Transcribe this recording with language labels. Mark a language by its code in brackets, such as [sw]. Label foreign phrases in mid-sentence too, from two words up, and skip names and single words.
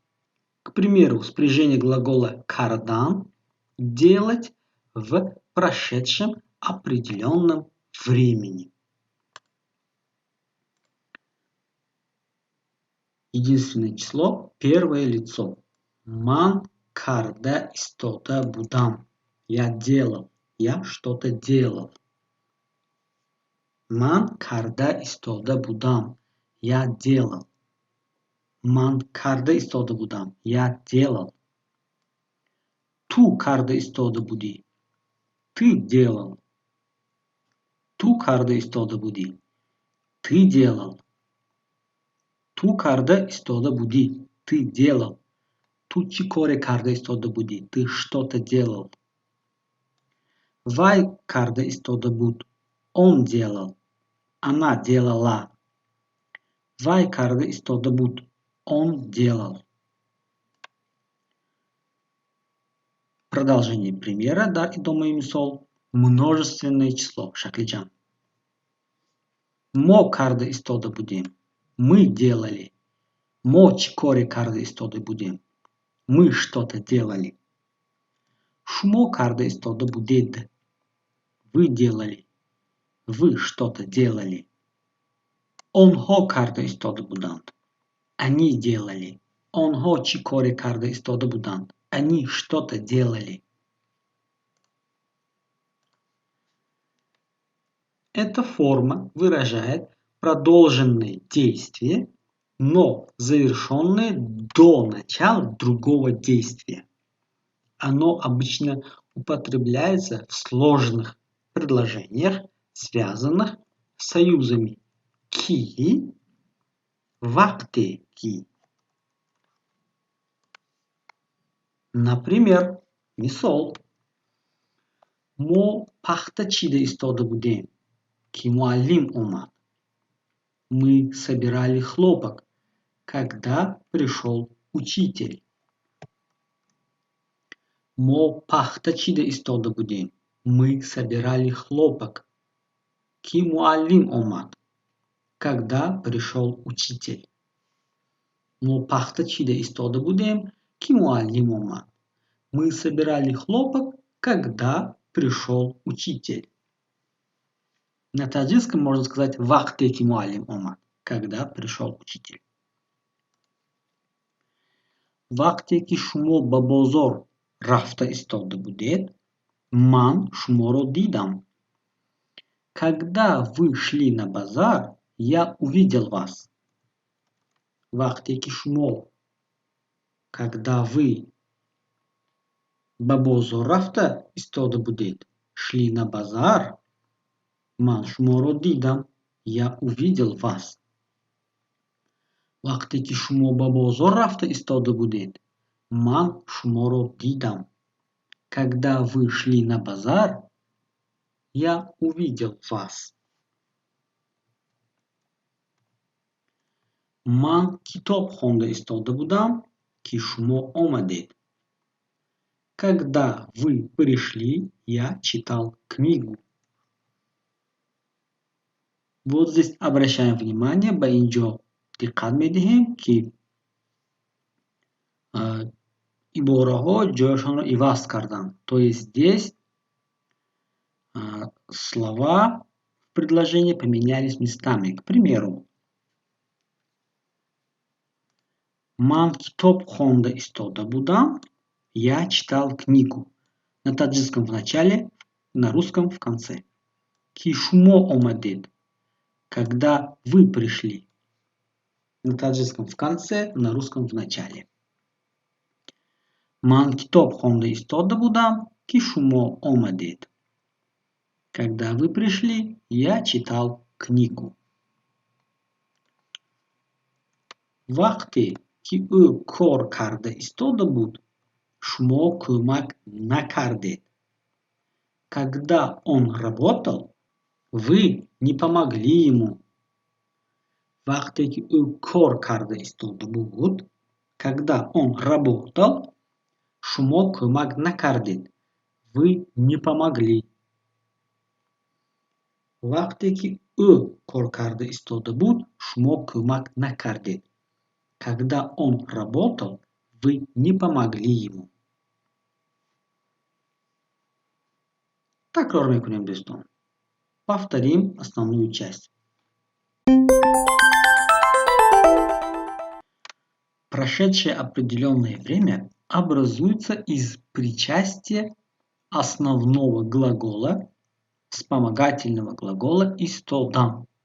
[ru] К примеру, спряжение глагола кардан – делать в прошедшем определенном времени. Единственное число – первое лицо. [tg] Ман карда истота будам. [ru] Я делал. Я что-то делал. [tg] Ман карда истота будам. [ru] Я делал. [tg] Ман карда истота будам. [ru] Я делал. [tg] Ту карда истота буди. [ru] Ты делал. [tg] Ту карда истота буди. [ru] Ты делал. [tg] Ту карда истота буди. [ru] Ты делал. [tg] Ту чикоре карда истота буди. [ru] Ты что-то делал. [tg] Вай карда истота буд. [ru] Он делал. Она делала. [tg] Вай карда истота буд. [ru] Он делал. Продолжение примера, да, [tg] идома и мисол. [ru] Множественное число. [tg] Шаклиджан. Мо карда истота будем. [ru] Мы делали. [tg] Мо чикоре карда истота будем. [ru] Мы что-то делали. [tg] Шмо карда истота будед. [ru] Вы делали. Вы что-то делали. [tg] Онхо карда истота буданд. [ru] Они делали. [tg] Онхо чикоре карда истота буданд. [ru] Они что-то делали. Эта форма выражает продолженное действие, но завершенное до начала другого действия. Оно обычно употребляется в сложных предложениях, связанных с союзами [tg] ки, вакте ки. [ru] Например, мисол. [tg] Мо пахта чида истода будем. Ки муаллим омад. [ru] Мы собирали хлопок, когда пришел учитель. [tg] Мо пахта чида истода будем. [ru] Мы собирали хлопок. [tg] Ки муаллим омад. [ru] Когда пришел учитель. [tg] Мо пахта чида истода будем. Ки муаллим омад. [ru] Мы собирали хлопок, когда пришел учитель. На таджикском можно сказать [tg] вахте ки муаллим омад. [ru] Когда пришел учитель. [tg] Вақте ки шумо ба бозор рафта истода будед, ман шуморо дидам. [ru] Когда вы шли на базар, я увидел вас. [tg] Вақте ки шумо, [ru] когда вы [tg] ба бозор рафта истода будед, [ru] шли на базар, [tg] ман шуморо дидам, [ru] я увидел вас. [tg] Вақте ки шумо ба бозор рафта истода будед, ман шуморо дидам. [ru] Когда вы шли на базар, я увидел вас. [tg] Ман китоб хонда истода будам, ки шумо омадед. [ru] Когда вы пришли, я читал книгу. Вот здесь обращаем внимание, [tg] ба инҷо диққат медиҳем, ки ибораҳо ҷойашонро иваз карданд. [ru] То есть здесь слова в предложении поменялись местами. К примеру, [tg] ман китоб хонда истода будам, [ru] я читал книгу. На таджикском в начале, на русском в конце. [tg] Ки шумо омадед. [ru] Когда вы пришли. На таджикском в конце, на русском в начале. [tg] Ман китоб хонда истода будам, кишумо омадет. [ru] Когда вы пришли, я читал книгу. [tg] Вахте ки кор карда истода буд, шмо кумак накардет. [ru] Когда он работал, вы не помогли ему. [tg] Вахте ки кор карда истода буд, [ru] когда он работал, [tg] шмо кумак накардет. [ru] Вы не помогли. [tg] Вахте ки кор карда истода буд, шмо кумак накардет. [ru] Когда он работал, вы не помогли ему. [tg] Такрор мекунем достон. [ru] Повторим основную часть. Прошедшее определенное время образуется из причастия основного глагола, вспомогательного глагола истодан.